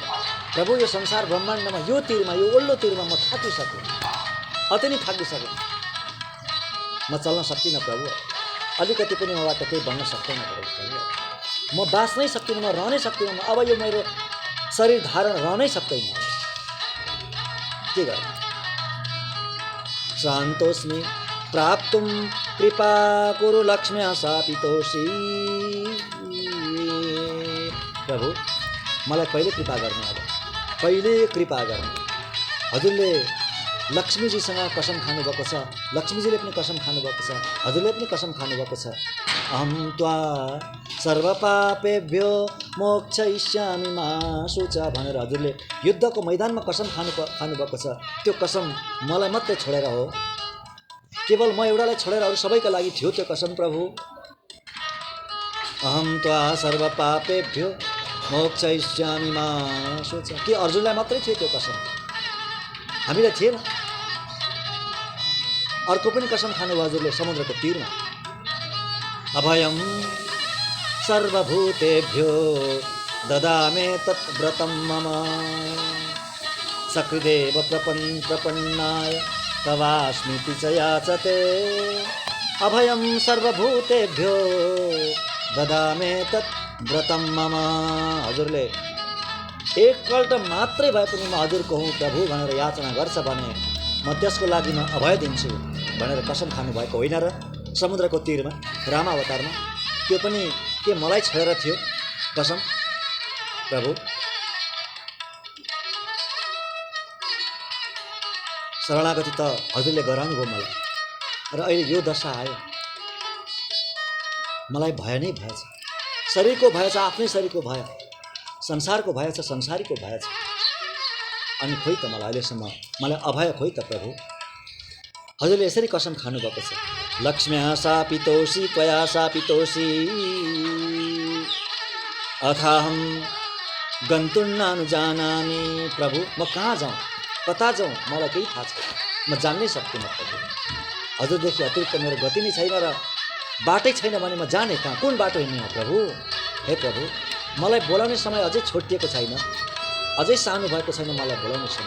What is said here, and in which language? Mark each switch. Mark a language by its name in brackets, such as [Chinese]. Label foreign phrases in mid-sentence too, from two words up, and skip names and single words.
[Nepali] प्रभु यो संसार ब्रह्माण्डमा यो तीरमा, यो ओल्लो तीरमा म थाकिसकेँ, अति नै थाकिसकेँ। म चल्न सक्दिनँ प्रभु, अलिकति पनि मबाट केही बन्न सक्दैन प्रभु। म बाँच्नै सक्दिनँ, म रहनै सक्दिनँ। म अब यो मेरो शरीर धारण रहनै सक्दैन, के गर्नु। [Sanskrit] शान्तोस्मि प्राप्तुं कृपा कुरु लक्ष्म्या शापितोषी। [Nepali] प्रभु मलाई कहिले कृपा गर्ने, अब कहिले कृपा गर्ने। हजुरले लक्ष्मीजीसँग कसम खानुभएको छ, लक्ष्मीजीले पनि कसम खानुभएको छ, हजुरले पनि कसम खानुभएको छ। [Sanskrit] अहं त्वा सर्वपापेभ्यो मोक्षयिष्यामि मा शुच [Nepali] भनेर हजुरले युद्धको मैदानमा कसम खानुभएको छ। त्यो कसम मलाई मात्रै छोडेर हो, केवल म एउटालाई छोडेर अरू सबैका लागि थियो त्यो कसम प्रभु। [Sanskrit] अहं त्वा सर्वपापेभ्यो मोक्षयिष्यामि मा शुच, [Nepali] के अर्जुनलाई मात्रै थियो त्यो कसम, हामीलाई थिएन। अर्को पनि कसम खानुभयो हजुरले समुद्रको तीरमा। [Sanskrit] अभयं सर्वभूतेभ्यो ददामे तत् व्रतं मम सकृदेव प्रपन्नाय तवास्मीति च याचते। अभयं सर्वभूतेभ्यो ददामे तत् व्रतं मम, [Nepali] हजुरले एकपल्ट मात्रै भए पनि म हजुरको हुँ प्रभु भनेर याचना गर्छ भने म त्यसको लागि म अभय दिन्छु भनेर कसम खानुभएको होइन र समुद्रको तीरमा रामावतारमा। त्यो पनि के मलाई छोडेर थियो कसम प्रभु। शरणागति त हजुरले गराउनुभयो मलाई, र अहिले यो दशा आयो, मलाई भय नै भएछ। शरीरको भय छ, आफ्नै शरीरको भय, संसारको भय छ, संसारीको भय छ। अनि खोइ त मलाई अहिलेसम्म मलाई अभय खोइ त प्रभु। हजुरले यसरी कसम खानुभएको छ, [Sanskrit] लक्ष्म्या शापितोषी त्वया शापितोषी अथाहं गन्तुं नानुजानामि। [Nepali] प्रभु म कहाँ जाउँ, कता जाउँ, मलाई केही थाहा छैन, म जान्नै सक्दिनँ प्रभु। हजुरदेखि अतिरिक्त मेरो गति नै छैन र बाटै छैन भने म जाने कहाँ, कुन बाटो हिँड्ने हो प्रभु। हे प्रभु मलाई बोलाउने समय अझै छोटिएको छैन, अझै सानो भएको छैन मलाई बोलाउने समय।